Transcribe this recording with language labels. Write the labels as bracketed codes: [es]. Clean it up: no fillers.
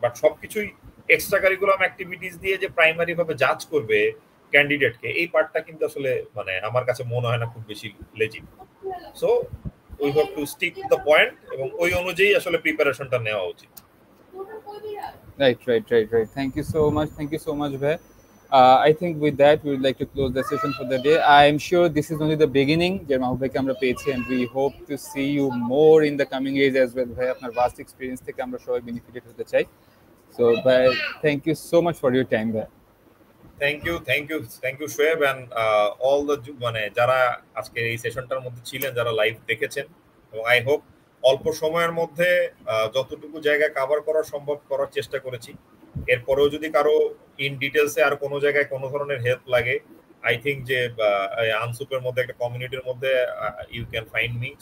[bn] But সবকিছুই extra curriculum activities দিয়ে যে প্রাইমারি ভাবে জাজ করবে ক্যান্ডিডেটকে, এই পার্টটা কিন্তু আসলে মানে আমার কাছে মনে হয় না খুব বেশি legit. [en] so we have to stick to the point, [bn] এবং ওই অনুযায়ী আসলে প্রিপারেশনটা নেওয়া উচিত। [en] Right. Thank you so much, ভাই। I think with that we would like to close the session for the day. I am sure this is only the beginning [bn] যে মাহবুব ভাইকে আমরা পেয়েছি, [en] and we hope to see you more in the coming years as well ভাই। [bn] আপনার vast experience থেকে আমরা সবাই benefited হতে চাই। [en] So ভাই, thank you so much for your time ভাই। [bn] Thank you Shoaib, and all the মানে যারা আজকে এই সেশনটার মধ্যে ছিলেন, যারা লাইভ দেখেছেন, এবং আই হোপ অল্প সময়ের মধ্যে যতটুকু জায়গা কভার করা সম্ভব করার চেষ্টা করেছি। এরপরেও যদি কারো ইন ডিটেলসে আর কোনো জায়গায় কোনো ধরনের হেল্প লাগে, আই থিঙ্ক যে আনসুপের মধ্যে একটা কমিউনিটির মধ্যে [en] You can find me.